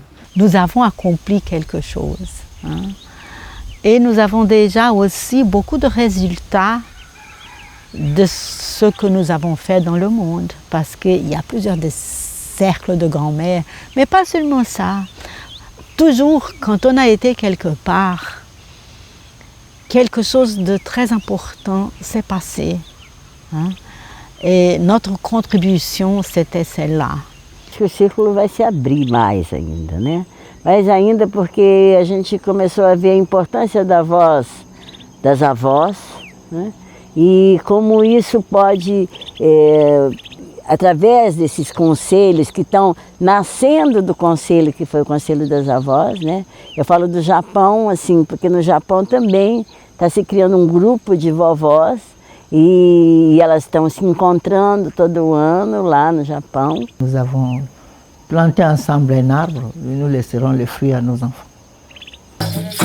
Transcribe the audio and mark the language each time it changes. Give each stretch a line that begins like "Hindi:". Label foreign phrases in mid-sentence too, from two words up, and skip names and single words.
French: Nous avons accompli quelque chose. Et nous avons déjà aussi beaucoup de résultats de ce que nous avons fait dans le monde, parce qu'il y a plusieurs des cercles de grand-mère, mais pas seulement ça. Toujours, quand on a été quelque part, quelque chose de très important s'est passé. Et notre contribution, c'était celle-là.
Portuguese: Acho que o círculo vai se abrir mais ainda, né? Mais ainda porque a gente começou a ver a importância da voz das avós, né? E como isso pode, através desses conselhos que estão nascendo do conselho, que foi o Conselho das Avós, né? Eu falo do Japão, assim, porque no Japão também está se criando um grupo de vovós e elas estão se encontrando todo ano lá no Japão.
French: Nous avons planté ensemble un arbre et nous laisserons les fruits à nos enfants.